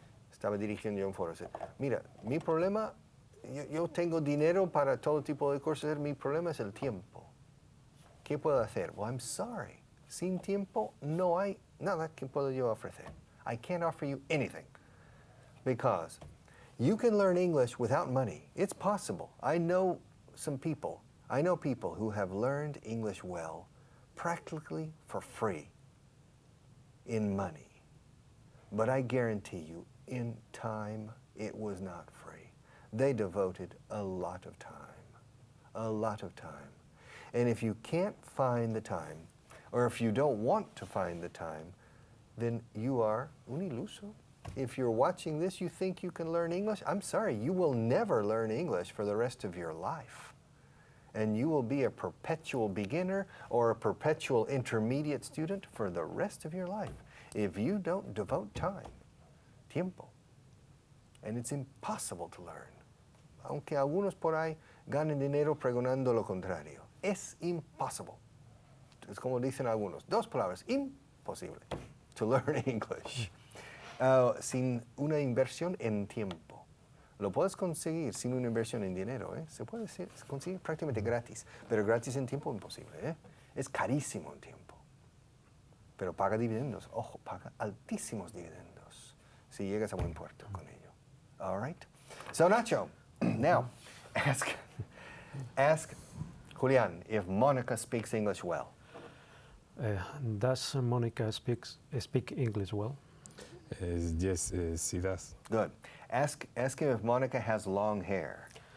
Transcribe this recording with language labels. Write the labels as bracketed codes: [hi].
[es] Estaba dirigiendo yo un foro. Dice, mira, mi problema, yo tengo dinero para todo tipo de cosas. Mi problema es el tiempo. ¿Qué puedo hacer? [en] Well, I'm sorry. [es] Sin tiempo no hay nada que puedo yo ofrecer. [en] I can't offer you anything. Because you can learn English without money. It's possible. I know people who have learned English well, practically for free, in money. But I guarantee you, in time, it was not free. They devoted a lot of time. And if you can't find the time, or if you don't want to find the time, then you are [es] un iluso. [en] If you're watching this, you think you can learn English? I'm sorry, you will never learn English for the rest of your life. And you will be a perpetual beginner or a perpetual intermediate student for the rest of your life if you don't devote time, tiempo. And it's impossible to learn. [es] Aunque algunos por ahí ganen dinero pregonando lo contrario. Es impossible. Es como dicen algunos, 2 palabras, imposible, [en] to learn English. [es] Sin una inversión en tiempo. Lo puedes conseguir sin una inversión en dinero, ¿eh? Se puede conseguir prácticamente gratis, pero gratis en tiempo imposible, ¿eh? Es carísimo en tiempo. Pero paga dividendos. Ojo, paga altísimos dividendos si llegas a buen puerto con ello. [en] All right? So, Nacho, now, ask Julian if Monica speaks English well. Does Monica speak English well? Yes, she does. Good. Ask him if Monica has long hair.